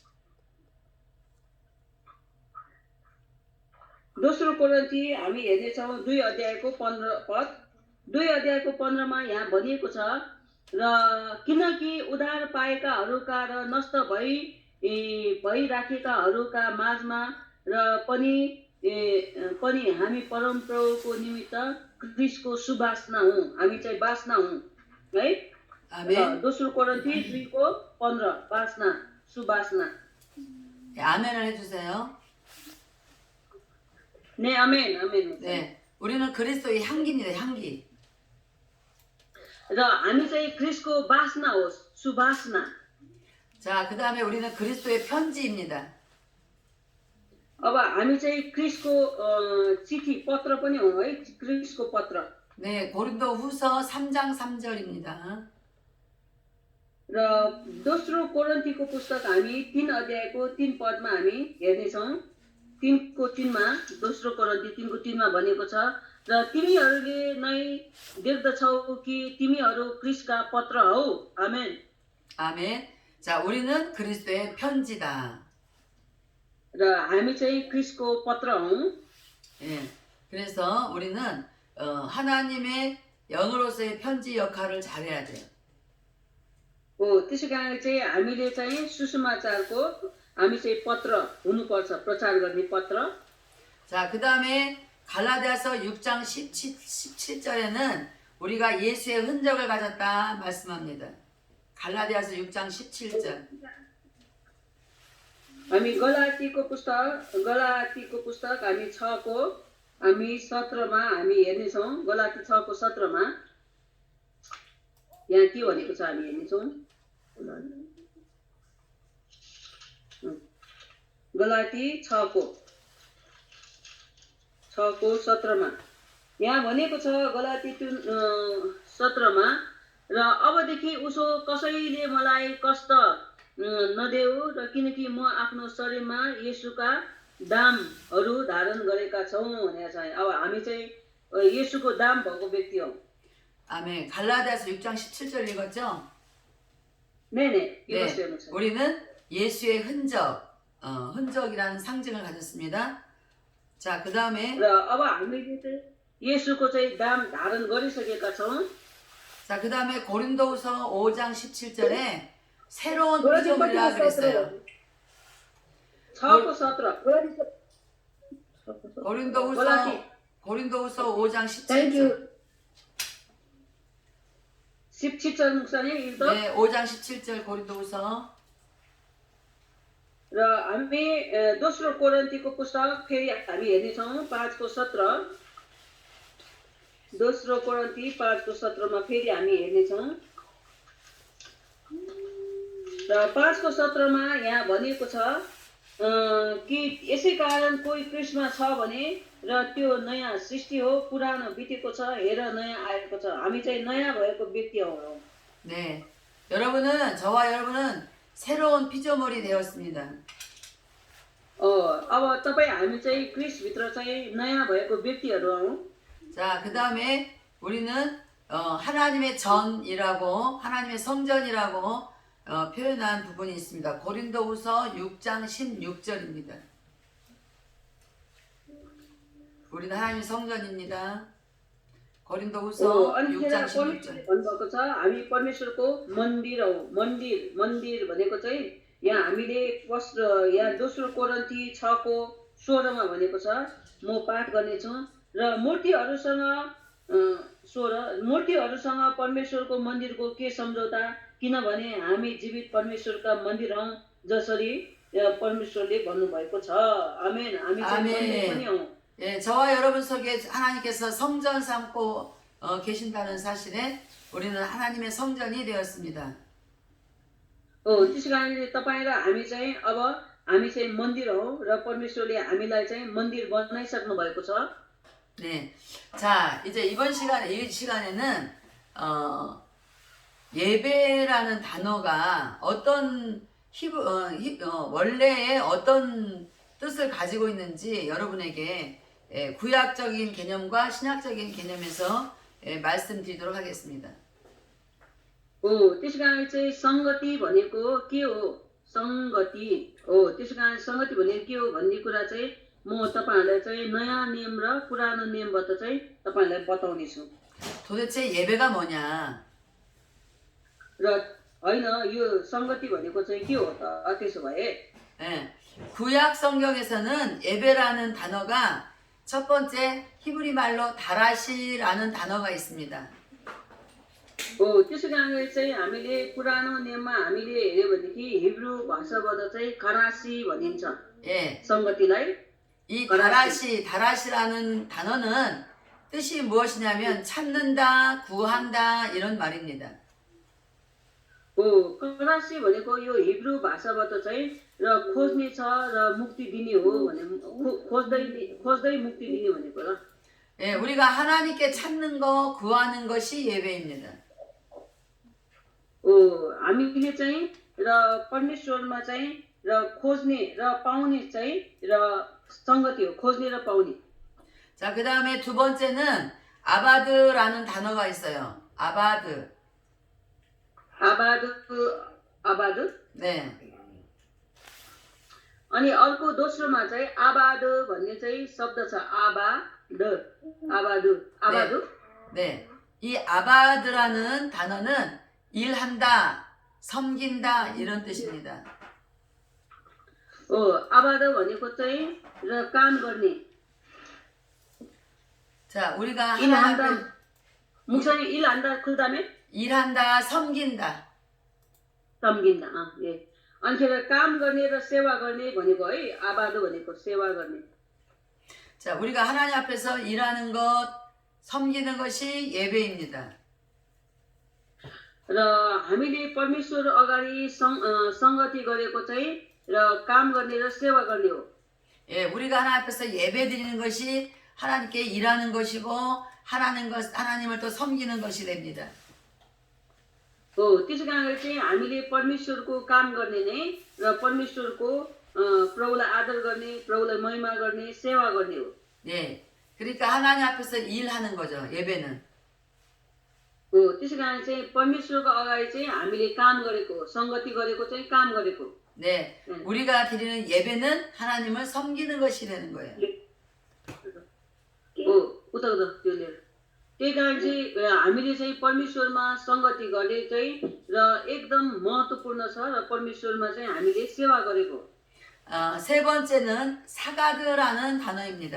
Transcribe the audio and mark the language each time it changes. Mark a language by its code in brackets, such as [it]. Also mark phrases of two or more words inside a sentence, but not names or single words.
[ne] दोस्रो कोरिन्थी हामी हेर्नेछौँ 2 अध्यायको 15 पद 2 अध्यायको 15मा यहाँ भनिएको छ र किनकि उद्धार पाएकाहरूका र नष्ट भइराखेकाहरूका माझमा र पनि हामी परम प्रभुको निमित्त क्रिस्टको सुवासना हौँ हामी चाहिँ बासना हौँ है [ko] 아멘. [ne] दोस्रो कोरिन्थी 2को 15 बासना सुवासना [ko] 네, 아멘을 해주세요. 네 아멘 아멘 네, 우리는 그리스도의 향기입니다. 향기. [ne] र हामी चाहिँ क्रिस्टको बासना हो सुवासना [ko] 자, 그 다음에 우리는 그리스도의 편지입니다. [ne] अब हामी चाहिँ क्रिसको चिठी पत्र पनि हो है, क्रिसको पत्र। [ko] 네, 고린도 후서 3장 3절입니다. [ne] र दोस्रो कोरिन्थीको पुस्तक हामी 3 अध्यायको 3 पदमा हामी हेर्नेछौँ। 3को 3मा, दोस्रो कोरिन्थी 3को 3मा भनेको छ, र तिमीहरूले नै देख्दछौ कि तिमीहरू क्रिसका पत्र हौ। आमेन। [ko] 아멘. 자, 우리는 그리스도의 편지다. [ne] र हामी चाहिँ क्रिसको पत्र हौँ। [ko] 예. 그래서 우리는 하나님의 영으로서의 편지 역할을 잘해야 돼요. [ne] त्यसै कारण चाहिँ हामीले चाहिँ सुसमाचारको हामी चाहिँ पत्र हुनुपर्छ, प्रचार गर्ने पत्र। [ko] 자, 그 다음에 갈라디아서 6장 17절에는 우리가 예수의 흔적을 가졌다 말씀합니다. 갈라디아서 6장 17절. [ne] हामी गलातीको पुस्तक हामी 6को हामी 17मा हामी हेर्नेछौँ। गलाती 6को 17मा यहाँ के भनेको छ हामी हेर्नेछौँ। गलाती 6को 17मा यहाँ भनेको छ, गलाती 17मा, र अबदेखि उसो कसैले मलाई कष्ट नदेऊ, र किनकि म आफ्नो शरीरमा येशूका दामहरू धारण गरेका छौँ भनेको छ। अब हामी चाहिँ येशूको दाम भएको व्यक्ति हौ। [ko] 아멘. 갈라디아서 6장 17절 읽었죠? 네, 네. 이것이에요. 우리는 예수의 흔적이라는 상징을 가졌습니다. 자, 그 다음에 [ne] र अब हामीले चाहिँ येशूको चाहिँ दाम धारण गरिसकेका छौँ। [ko] 자, 그 다음에 고린도후서 5장 17절에 새로운 피조물이라 그랬어요. [ne] 6को 17 [ko] 고린도후서 5장 [en] Thank [ko] 17절. [en] you. [ko] 17절 목사님 읽어. 네, 5장 17절 고린도후서. [ne] र हामी दोस्रो कोरिन्थीको पुस्तक फेरि हामी हेर्नेछौँ 5को 17। दोस्रो कोरिन्थी 5को 17मा फेरि हामी हेर्नेछौँ। र 5को 17मा यहाँ भनेको छ कि यसै कारण कोही क्रिस्टमा छ भने र त्यो नयाँ सृष्टि हो, पुरानो बितेको छ, हेर नयाँ आएको छ। हामी चाहिँ नयाँ भएको व्यक्ति हौ। [ko] 네, 저와 여러분은 새로운 피조물이 되었습니다. [ne] अब तपाईँ हामी चाहिँ क्रिस्टभित्र चाहिँ नयाँ भएको व्यक्तिहरू हौ। [ko] 자, 그 다음에 우리는 하나님의 전이라고, 하나님의 성전이라고 표현한 부분이 있습니다. 고린도후서 6장 16절입니다. 우리는 하나님의 성전입니다. 고린도후서 [ne] अनि [ko] 6장 [ne] त्यहाँ [ko] 16절. [ne] भन्नुभएको छ, हामी परमेश्वरको मन्दिर हौ। मन्दिर भनेको चाहिँ यहाँ हामीले यहाँ दोस्रो कोरिन्थी 6को 16मा भनेको छ। म पाठ गर्नेछु। र मूर्तिहरूसँग परमेश्वरको मन्दिरको के सम्झौता, किनभने हामी जीवित परमेश्वरका मन्दिर हौ, जसरी परमेश्वरले भन्नुभएको छ। आमेन। हामी चाहिँ मन्दिर पनि हौ। [ko] 예, 저와 여러분 속에 하나님께서 성전 삼고 계신다는 사실에 우리는 하나님의 성전이 되었습니다. [ne] त्यसै कारणले तपाईँ र हामी चाहिँ अब हामी चाहिँ मन्दिर हौ, र परमेश्वरले हामीलाई चाहिँ मन्दिर बनाइसक्नु भएको छ। [ko] 네, 자, 이제 이 시간에는 예배라는 단어가 어떤 원래의 어떤 뜻을 가지고 있는지 여러분에게 구약적인 개념과 신약적인 개념에서 말씀드리도록 하겠습니다. [ne] त्यसै कारण चाहिँ संगति भनेको के हो, संगति हो। त्यसै कारण संगति भनेको के हो भन्ने कुरा चाहिँ म तपाईहरुलाई चाहिँ नयाँ नियम र पुरानो नियमबाट चाहिँ तपाईहरुलाई बताउने छु। [ko] 도대체 예배가 뭐냐? [ne] र हैन, यो संगति भनेको चाहिँ के हो त? त्यसो भए [ko] 구약 성경에서는 예배라는 단어가 첫 번째 히브리 말로 다라시라는 단어가 있습니다. [ne] त्यसै कारणले चाहिँ हामीले पुरानो नियममा हामीले हेर्यो भनेदेखि हिब्रू भाषाबाट चाहिँ करासी भनिन्छ। [ko] 예, [ne] संगतिलाई [ko] 이 다라시라는 단어는 뜻이 무엇이냐면 찾는다, 구한다 이런 말입니다. [ne] कदासी भनेको यो हिब्रू भाषाबाट चाहिँ र खोज्ने छ र मुक्ति दिने हो भने खोज्दै मुक्ति दिने भनेको ल [ko] 예, 우리가 하나님께 찾는 거, 구하는 것이 예배입니다. [ne] हामीले चाहिँ र परमेश्वरमा चाहिँ र खोज्ने र पाउने चाहिँ र संगति हो खोज्ने र पाउने [ko] 자, 그 다음에 두 번째는 아바드라는 단어가 있어요. 아바드. [ne] आबाद [ko] 네. [ne] अनि अर्को दोस्रोमा चाहिँ आबाद भन्ने चाहिँ शब्द छ आबाद [ko] 네. 이 아바드라는 단어는 일한다, 섬긴다 이런 뜻입니다. [ne] आबाद भनेको चाहिँ र काम गर्ने [ko] 자, 우리가 일 하나님 한다 앞에 목사님 일 한다 그 다음에 일한다, 섬긴다. [ne] सम्झिन्न ए अनिखेर काम गर्ने र सेवा गर्ने भनेको है आबाद भनेको सेवा गर्ने [ko] 자, 우리가 하나님 앞에서 일하는 것, 섬기는 것이 예배입니다. [ne] र हामीले परमेश्वर अगाडि संगति गरेको चाहिँ र काम गर्ने र सेवा गर्ने हो [ko] 예, 우리가 하나님 앞에서 예배 드리는 것이 하나님께 일하는 것이고 하나님을 또 섬기는 것이 됩니다. [ne] हो त्यसै कारणले चाहिँ हामीले परमेश्वरको काम गर्ने नै र परमेश्वरको प्रभुलाई आदर गर्ने प्रभुलाई महिमा गर्ने सेवा गर्ने हो [ko] 예, 그러니까 하나님 앞에서 일하는 거죠. 예배는. [ne] हो त्यसै कारण चाहिँ परमेश्वरको अगाडि चाहिँ हामीले काम गरेको संगति गरेको चाहिँ काम गरेको [ko] 네, 우리가 드리는 예배는 하나님을 섬기는 것이 되는 거예요. [ne] हो उता त्यो लिएर त्यही कारण चाहिँ हामीले चाहिँ परमेश्वरमा संगति गर्ने चाहिँ र एकदम महत्त्वपूर्ण छ र परमेश्वरमा चाहिँ हामीले सेवा गरेको [ko] 세 번째는 사가드라는 단어입니다.